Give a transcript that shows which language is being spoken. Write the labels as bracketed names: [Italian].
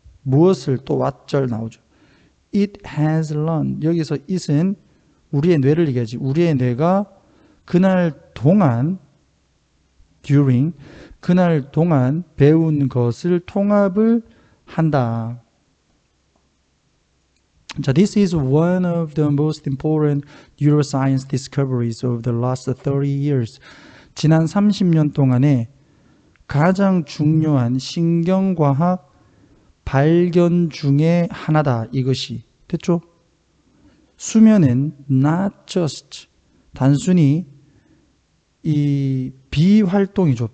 [Korean] 무엇을? 또 왓절 나오죠. [English] It has learned. [Korean] 여기서 it은 우리의 뇌를 얘기하지. 우리의 뇌가 그날 동안 during, 그날 동안 배운 것을 통합을 한다. [English] 자, this is one of the most important neuroscience discoveries of the last 30 years. [Korean] 지난 30년 동안에 가장 중요한 신경과학 발견 중에 하나다. 이것이. 됐죠? 수면은 not just 단순히 이 비활동이죠.